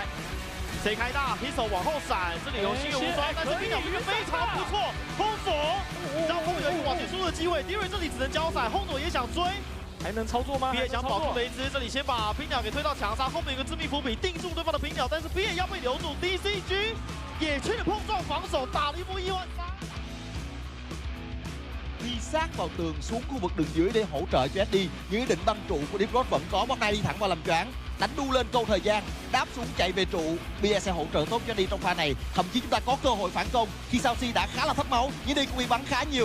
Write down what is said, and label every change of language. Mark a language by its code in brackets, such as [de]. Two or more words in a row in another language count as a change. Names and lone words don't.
[zh] 谁开大 ，Pistol 往后闪，这里有心有无双，但是冰鸟这边非常不错，轰左，让后面有一个往前输的机会，迪瑞这里只能交闪，轰左也想追，还能操作吗 ？B 也想保住雷兹，这里先把冰鸟给推到墙上，后面有个致命伏笔定住对方的冰鸟，但是 B 也要被留住 ，DCG 野区的碰撞防守打了一波1万3。 [vi] Đi sát vào tường xuống khu vực đường dưới để hỗ trợ cho SD. Những ý định băng trụ của Deep Road vẫn có. Bóng nay đi thẳng vào làm choáng, đánh đu lên câu thời gian, đáp xuống chạy về trụ. Bia sẽ hỗ trợ tốt cho đi trong pha này. Thậm chí chúng ta có cơ hội phản công khi Saucy đã khá là thất máu, nhưng đi cũng bị bắn khá nhiều.